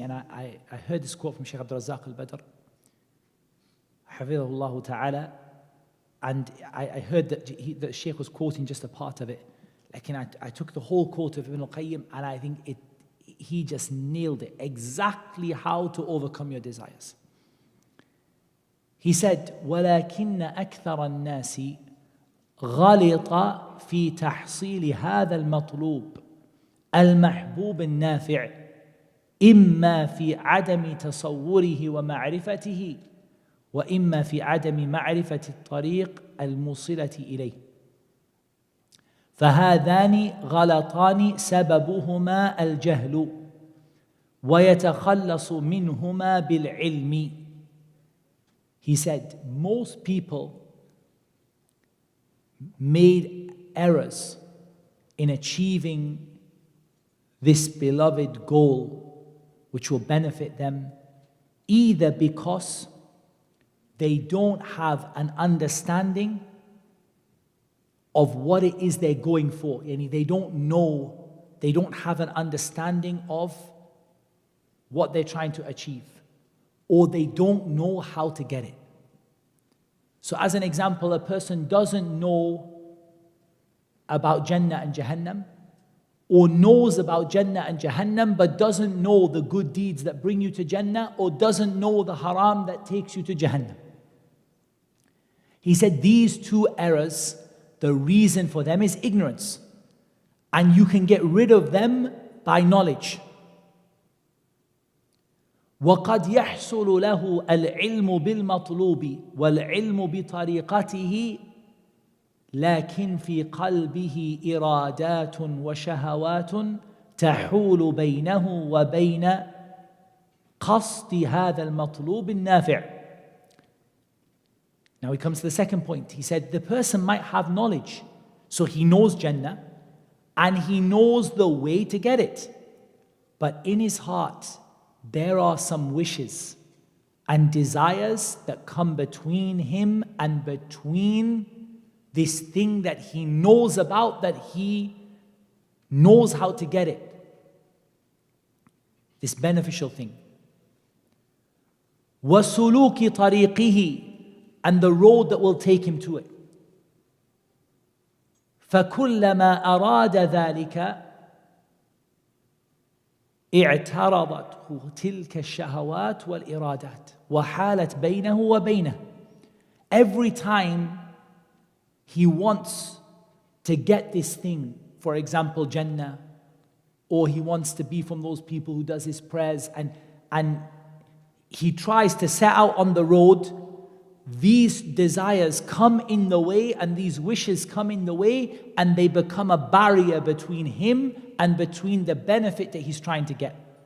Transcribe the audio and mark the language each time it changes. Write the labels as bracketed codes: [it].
[en] And I heard this quote from Shaykh Abdul Razzaq al-Badr, hafidhahullah ta'ala, and I heard that the Shaykh was quoting just a part of it. I took the whole quote of Ibn al-Qayyim, and I think he just nailed it, exactly how to overcome your desires. He said, [ar] وَلَكِنَّ أَكْثَرَ النَّاسِ غَلِطَ فِي تَحْصِيلِ هَذَا الْمَطْلُوبِ المحبوب النافع إما في عدم تصوره ومعرفته وإما في عدم معرفة الطريق الموصلة إليه فهذان غلطان سببهما الجهل ويتخلص منهما بالعلم. [en] He said, most people made errors in achieving this beloved goal, which will benefit them, either because they don't have an understanding of what it is they're going for. They don't know, they don't have an understanding of what they're trying to achieve, or they don't know how to get it. So as an example, a person doesn't know about Jannah and Jahannam, or knows about Jannah and Jahannam but doesn't know the good deeds that bring you to Jannah, or doesn't know the haram that takes you to Jahannam. He said these two errors, the reason for them is ignorance. And you can get rid of them by knowledge. [ar] وَقَدْ يَحْصُلُ لَهُ الْعِلْمُ بِالْمَطْلُوبِ وَالْعِلْمُ بِطَرِيقَتِهِ لكن في قلبه إرادات وشهوات تحول بينه وبين قصد هذا المطلوب النافع. [en] Now he comes to the second point. He said the person might have knowledge, so he knows Jannah and he knows the way to get it, but in his heart there are some wishes and desires that come between him and between this thing that he knows about, that he knows how to get it. This beneficial thing. [ar] وَسُلُوكِ طَرِيقِهِ, [en] and the road that will take him to it. [ar] فَكُلَّمَا أَرَادَ ذَلِكَ اعترضته تلك الشهوات والإرادات وحالت بينه وبينه. [en] Every time he wants to get this thing, for example, Jannah, or he wants to be from those people who does his prayers, and he tries to set out on the road, these desires come in the way and these wishes come in the way, and they become a barrier between him and between the benefit that he's trying to get.